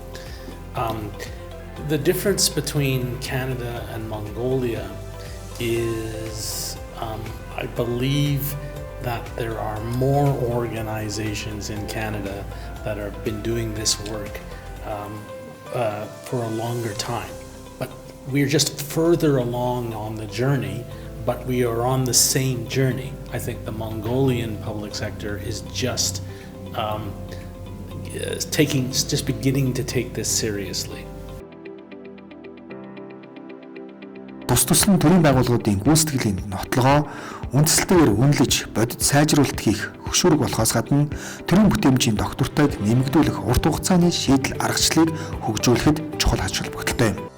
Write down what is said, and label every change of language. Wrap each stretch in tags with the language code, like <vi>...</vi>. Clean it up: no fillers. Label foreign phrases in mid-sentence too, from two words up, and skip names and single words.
<en>The difference between Canada and Mongolia is I believe that there are more organizations in Canada that have been doing this work for a longer time. But we're just further along on the journey, but we are on the same journey. I think the Mongolian public sector is just beginning to take this seriously.</en> <mn>Тус-туслан төрийн байгууллагуудын гүйцэтгэлийн нотлогоо үндэслэлтэйгээр үнэлж бодит сайжруулалт хийх хөшүүрэг болохоос гадна төрийн бүтээмжийн доктортойг нэмэгдүүлэх урт хугацааны шийдэл аргачлалыг хөгжүүлэхэд чухал ач холбогдолтой юм.</mn>